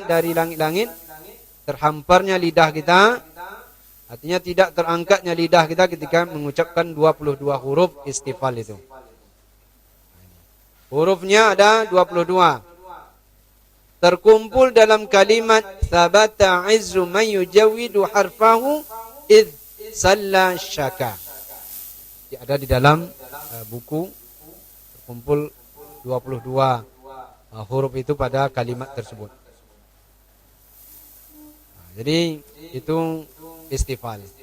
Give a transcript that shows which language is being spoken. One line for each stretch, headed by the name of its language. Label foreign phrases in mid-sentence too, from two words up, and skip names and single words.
Indonesian: Dari langit-langit terhamparnya lidah kita. Artinya tidak terangkatnya lidah kita ketika mengucapkan 22 huruf istifal itu. Hurufnya ada 22. Terkumpul dalam kalimat
Arabic: ثبت عز من يجود حرفه إذ سلا شكا.
Indonesian: Ada di dalam buku terkumpul 22 huruf itu pada kalimat tersebut. Jadi itu istifal.